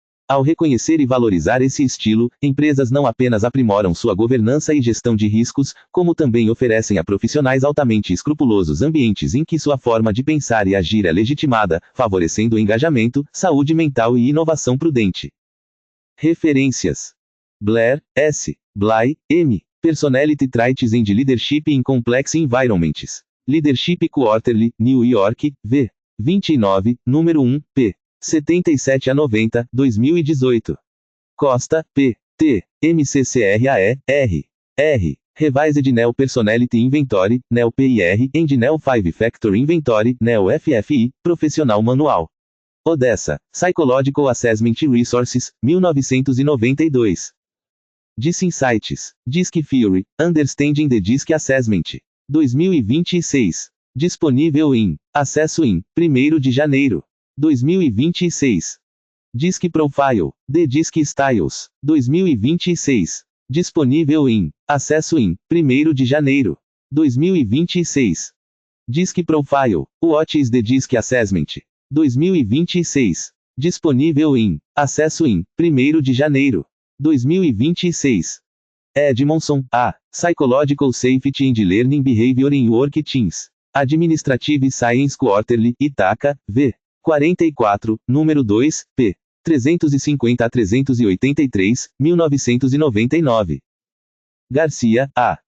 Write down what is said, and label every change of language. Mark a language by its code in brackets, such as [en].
[pt] Ao reconhecer e valorizar esse estilo, empresas não apenas aprimoram sua governança e gestão de riscos, como também oferecem a profissionais altamente escrupulosos ambientes em que sua forma de pensar e agir é legitimada, favorecendo o engajamento, saúde mental e inovação prudente. Referências: Blair, S. Bly, M. [en] Personality Traits and Leadership in Complex Environments. Leadership Quarterly, New York, V. 29, número 1, p. [pt] 77 a 90, 2018. Costa, P. T. [en] MCCRAE, R. R. Revised Neo Personality Inventory, Neo PIR, and Neo 5 Factor Inventory, Neo FFI, Profissional Manual. Odessa, Psychological Assessment Resources, 1992. DISC Insights, DISC Theory, Understanding the DISC Assessment. 2026. [pt] Disponível em acesso em 1º de janeiro. [en] 2026. DISC Profile, The DISC Styles, 2026. [pt] Disponível em acesso em 1º de janeiro. 2026. [en] DISC Profile, What is the DISC Assessment? 2026. [pt] Disponível em acesso em 1º de janeiro. [en] 2026. Edmondson, A. Psychological Safety and Learning Behavior in Work Teams. Administrative Science Quarterly, Itaca, V. [pt] 44, número 2, p. 350 a 383, 1999. Garcia, A.